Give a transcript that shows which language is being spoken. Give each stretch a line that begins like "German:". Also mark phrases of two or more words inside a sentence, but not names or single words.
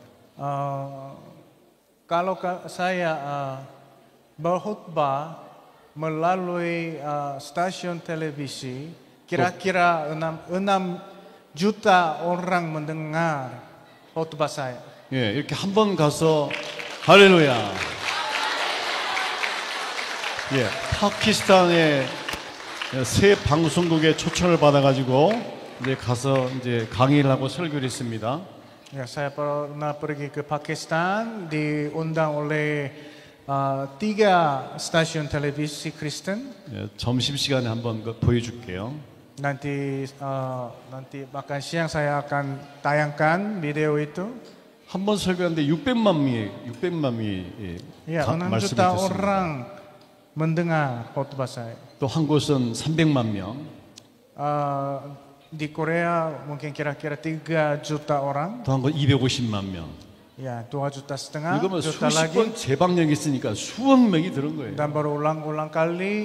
Indonesian: Kalau saya berkhutbah melalui stasiun televisi, kira-kira 6 juta orang mendengar khutbah saya.
Korean: 예, 이렇게 한 번 가서 할렐루야. 예, 파키스탄의 새 방송국에 초청을 받아가지고 이제 가서 이제 강의를 하고 설교를 했습니다.
Indonesian: Ya, saya pernah pergi ke Pakistan, diundang oleh 3 stasiun televisi Kristen.
Korean: 예, 점심 시간에 한번 보여줄게요.
Indonesian: Nanti makan siang saya akan tayangkan video itu.
Korean: 한 번 설교하는데 600만 명이
Indonesian: Ya, 6
Korean: 말씀을
Indonesian: juta
Korean: 듣습니다.
Indonesian: orang mendengar khotbah saya.
Korean: 또 한 곳은 300만 명,
Indonesian: Di Korea mungkin kira-kira 3 juta orang.
Korean: 또 한 곳 250만 명.
Indonesian: Ya, 2,5 juta,
Korean: 이거면
Indonesian: juta
Korean: 수십
Indonesian: lagi.
Korean: 번 재방영이 있으니까 수억 명이 들은 거예요.
Indonesian: Dan baru ulang-ulang kali